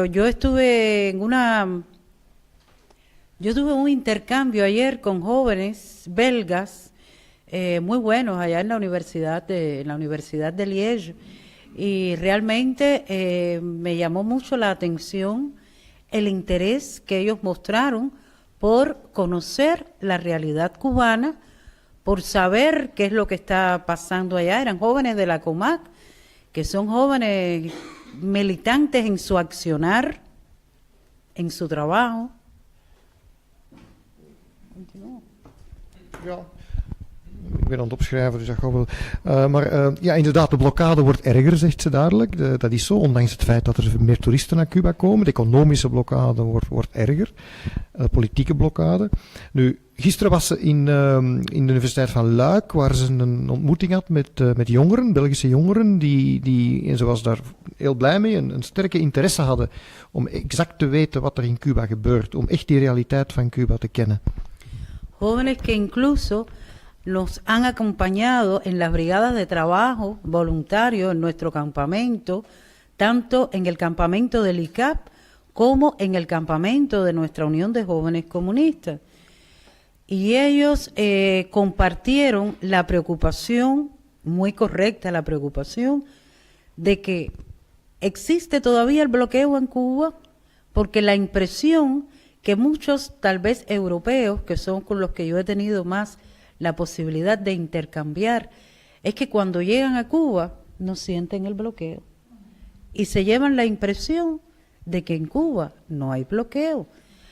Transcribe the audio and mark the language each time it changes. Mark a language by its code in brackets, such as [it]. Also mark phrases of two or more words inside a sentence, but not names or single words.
[es] Yo tuve un intercambio ayer con jóvenes belgas muy buenos allá en la Universidad de Liège y realmente me llamó mucho la atención el interés que ellos mostraron por conocer la realidad cubana, por saber qué es lo que está pasando allá. Eran jóvenes de la COMAC, que son jóvenes militantes en su accionar, en su trabajo. [nl] Ja. Ik ben aan het opschrijven, dus dat gaat wel. Ja, inderdaad, de blokkade wordt erger, zegt ze duidelijk. Dat is zo, ondanks het feit dat er meer toeristen naar Cuba komen. De economische blokkade wordt erger. De politieke blokkade. Nu, gisteren was ze in de Universiteit van Luik, waar ze een ontmoeting had met jongeren, Belgische jongeren, en ze was daar heel blij mee, een sterke interesse hadden om exact te weten wat er in Cuba gebeurt, om echt die realiteit van Cuba te kennen. [es] Jóvenes que incluso nos han acompañado en las brigadas de trabajo voluntarios en nuestro campamento, tanto en el campamento del ICAP como en el campamento de nuestra Unión de Jóvenes Comunistas. Y ellos compartieron la preocupación, muy correcta la preocupación, de que existe todavía el bloqueo en Cuba, porque la impresión que muchos, tal vez europeos, que son con los que yo he tenido más la posibilidad de intercambiar, es que cuando llegan a Cuba no sienten el bloqueo y se llevan la impresión de que en Cuba no hay bloqueo.